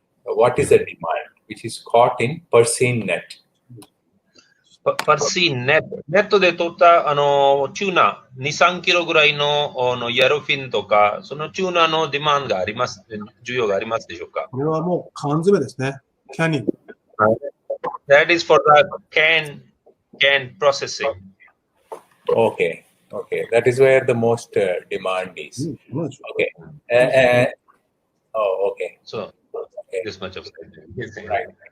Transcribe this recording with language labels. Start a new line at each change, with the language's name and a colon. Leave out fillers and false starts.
English: What is the demand, which is caught in Persine net?
Japanese: パルシーンネットで取ったチューナ2、3キロぐらいのヤロフィンとか、そのチューナのデマンドがあります、需要がありますでしょうか？これはもう缶詰ですね。キャニン。
English: That is for the can processing. Okay. That is where the most demand is. Okay. Okay. So, this much of it. Right.